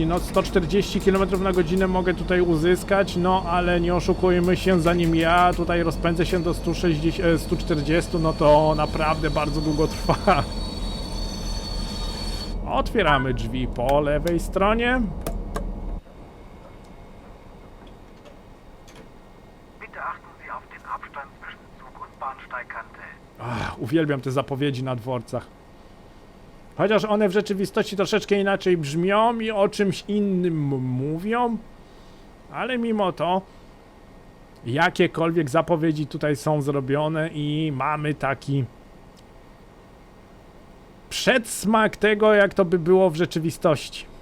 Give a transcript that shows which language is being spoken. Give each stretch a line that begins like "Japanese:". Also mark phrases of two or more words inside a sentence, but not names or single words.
Polish: No 140 km na godzinę mogę tutaj uzyskać, no ale nie oszukujmy się, zanim ja tutaj rozpędzę się do 140, no to naprawdę bardzo długo trwa. Otwieramy drzwi po lewej stronie.
German: Bitte achten Sie auf den Abstand zwischen Zug und Bahnsteigkante.
Polish: Uwielbiam te zapowiedzi na dworcach. Chociaż one w rzeczywistości troszeczkę inaczej brzmią i o czymś innym mówią, ale mimo to jakiekolwiek zapowiedzi tutaj są zrobione i mamy taki przedsmak tego, jak to by było w rzeczywistości.